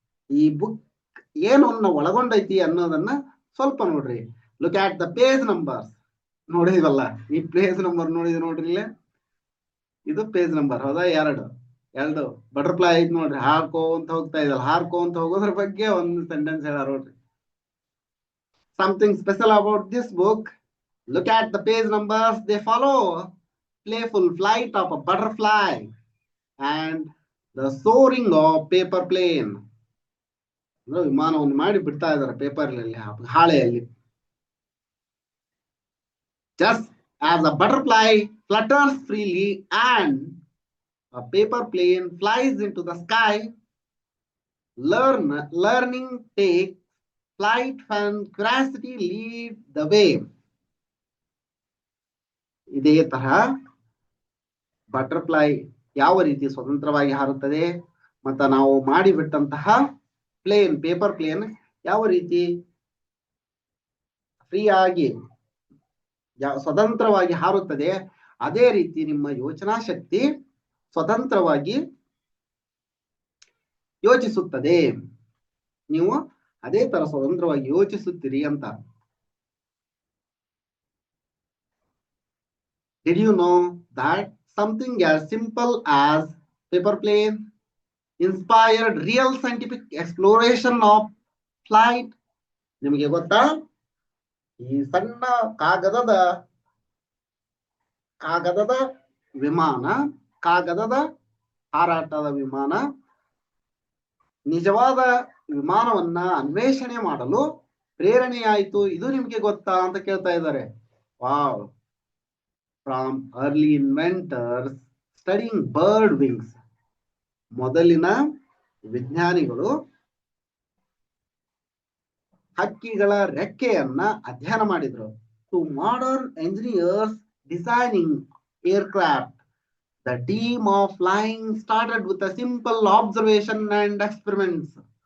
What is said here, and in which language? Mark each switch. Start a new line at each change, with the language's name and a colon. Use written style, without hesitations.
Kannada: ಈ ಬುಕ್ ಏನನ್ನ ಒಳಗೊಂಡೈತಿ ಅನ್ನೋದನ್ನ ಸ್ವಲ್ಪ ನೋಡ್ರಿ.
English: Look at the page numbers.
Kannada: ನೋಡಿದೀವಲ್ಲ, ಈ ಪೇಜ್ ನಂಬರ್ ನೋಡ್ರಿ ಇಲ್ಲೇ. ಇದು ಪೇಜ್ ನಂಬರ್. ಹೌದಾ? ಎರಡು ಬಟರ್ಫ್ಲೈ ಐತ್ ನೋಡ್ರಿ, ಹಾರ್ಕೋಂತ ಹೋಗ್ತಾ ಇದಲ್ಲ. ಹಾರ್ಕೋಂತ ಹೋಗೋದ್ರ ಬಗ್ಗೆ ಒಂದು ಸೆಂಟೆನ್ಸ್ ಹೇಳ ನೋಡ್ರಿ.
English: Something special about this book. Look at the page numbers. They follow playful flight of a butterfly and the soaring of paper plane.
Kannada: ವಿಮಾನವನ್ನು ಮಾಡಿ ಬಿಡ್ತಾ ಇದ್ದಾರೆ ಪೇಪರ್ನಲ್ಲಿ, ಹಾಳೆಯಲ್ಲಿ.
English: Just as a butterfly flutters freely and a paper plane flies into the sky, learning takes flight when curiosity leads the way.
Kannada: ಇದೇ ತರಹ butterfly ಯಾವ ರೀತಿ ಸ್ವತಂತ್ರವಾಗಿ ಹಾರುತ್ತದೆ, ಮತ್ತ ನಾವು ಮಾಡಿಬಿಟ್ಟಂತಹ ಪ್ಲೇನ್, ಪೇಪರ್ ಪ್ಲೇನ್ ಯಾವ ರೀತಿ ಫ್ರೀ ಆಗಿ ಸ್ವತಂತ್ರವಾಗಿ ಹಾರುತ್ತದೆ, ಅದೇ ರೀತಿ ನಿಮ್ಮ ಯೋಚನಾ ಶಕ್ತಿ ಸ್ವತಂತ್ರವಾಗಿ ಯೋಚಿಸುತ್ತದೆ. ನೀವು ಅದೇ ತರ ಸ್ವತಂತ್ರವಾಗಿ ಯೋಚಿಸುತ್ತೀರಿ ಅಂತ.
English: Did you know that something as simple as paper plane inspired real scientific exploration of flight?
Kannada: ನಿಮಗೆ ಗೊತ್ತಾ? ಈ ಸಣ್ಣ ಕಾಗದದ ವಿಮಾನ, ಕಾಗದದ ಹಾರಾಟದ ವಿಮಾನ ನಿಜವಾದ ವಿಮಾನವನ್ನ ಅನ್ವೇಷಣೆ ಮಾಡಲು ಪ್ರೇರಣೆಯಾಯಿತು. ಇದು ನಿಮ್ಗೆ ಗೊತ್ತಾ ಅಂತ ಕೇಳ್ತಾ ಇದ್ದಾರೆ. Wow!
English: From early inventors studying bird wings.
Kannada: ಮೊದಲಿನ ವಿಜ್ಞಾನಿಗಳು ಹಕ್ಕಿಗಳ ರೆಕ್ಕೆಯನ್ನ ಅಧ್ಯಯನ ಮಾಡಿದ್ರು.
English: To modern engineers designing aircraft, the team of flying started with a simple observation and experiments.